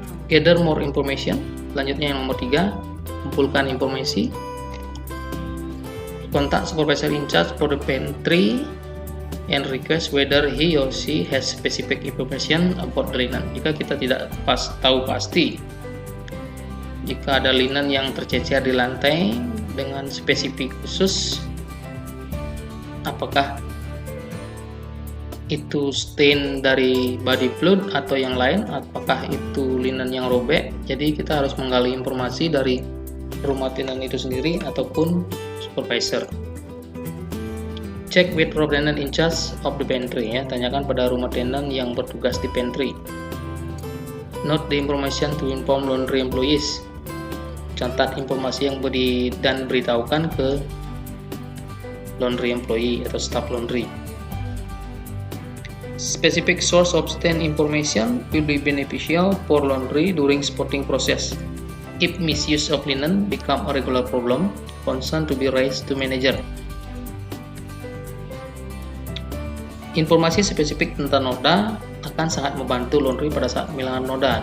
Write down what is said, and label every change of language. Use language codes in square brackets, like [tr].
[en] Gather more information. [id] Selanjutnya yang nomor 3, kumpulkan informasi. [en] Contact supervisor in charge for the pantry and request whether he or she has specific information about the linen. [id] Jika kita tidak tahu pasti jika ada linen yang tercecer di lantai dengan spesifik khusus, apakah itu stain dari body fluid atau yang lain, apakah itu linen yang robek, jadi kita harus menggali informasi dari rumah tenen itu sendiri ataupun supervisor. [en] Check with room attendant in charge of the pantry, [id] ya, tanyakan pada rumah tenen yang bertugas di pantry. [en] Note the information to inform laundry employees. [id] Catat informasi yang beritahukan ke laundry employee atau staff laundry. [en] Specific source of stain information will be beneficial for laundry during sorting process. If misuse of linen become a regular problem, concern to be raised to manager. [id] Informasi spesifik tentang noda akan sangat membantu laundry pada saat pemilahan noda.